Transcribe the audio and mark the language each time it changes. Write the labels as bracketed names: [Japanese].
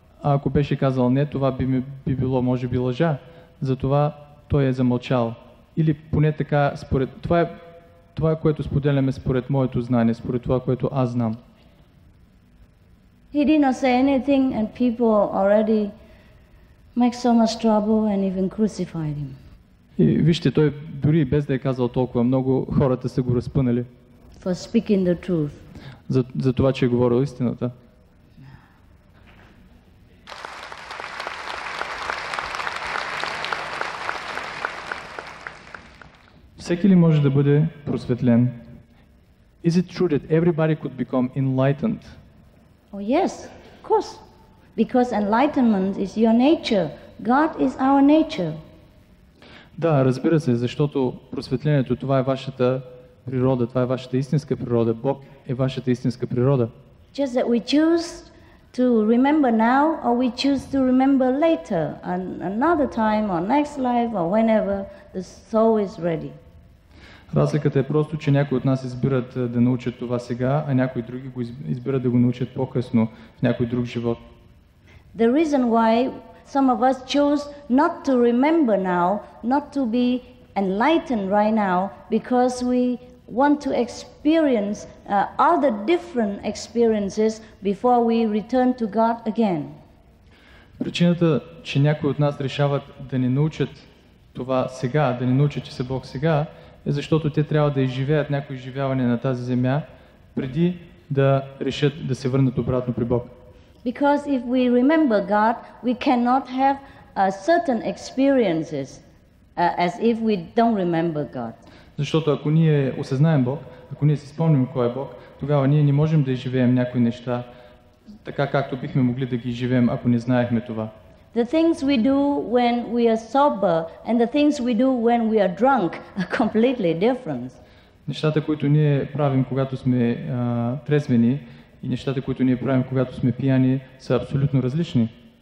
[Bulgarian] Ако беше казал не, това би било може би лъжа. Затова той е замълчал. Или поне така, това е което споделяме според моето знание, според това, което аз знам. [English] He did not say anything and people already make so much trouble and even crucified him. [Bulgarian] И вижте, той дори без да е казал толкова много, хората са го разпънали. [English] For speaking the truth. [Bulgarian] За това, че е говорил истината. Всеки ли може да бъде просветлен? [English] Is it true that everybody could become enlightened? Oh yes, of course. Because enlightenment is your nature. God is our nature. [Bulgarian] Да, разбира се, защото просветлението, това е вашата природа, това е вашата истинска природа. Бог е вашата истинска природа. [English] Just that we choose to remember now or we choose to remember later, another time or next life or whenever the soul is ready. [Bulgarian] Разликата е просто, че някои от нас избират да научат това сега, а някои други го избират да го научат по-късно в някой друг живот. [English] The reason why some of us choose not to remember now, not to be enlightened right now, because we want to experience other different experiences before we return to God again. [Bulgarian] Причината, че някои от нас решават да не научат това сега, да не научат, че са Бог сега, е защото те трябва да изживеят някои изживявания на тази земя, преди да решат да се върнат обратно при Бог. [English] Because if we remember God, we cannot have certain experiences as if we don't remember God. [Bulgarian] Защото ако ние осъзнаем Бог, ако ние си спомним кой е Бог, тогава ние не можем да изживеем някои неща така, както бихме могли да ги изживеем, ако не знаехме това. [English] The things we do when we are sober and the things we do when we are drunk are completely different. [Bulgarian] Нещата, които ние правим, когато сме трезвени, и нещата, които ние правим, когато сме пияни, са абсолютно различни.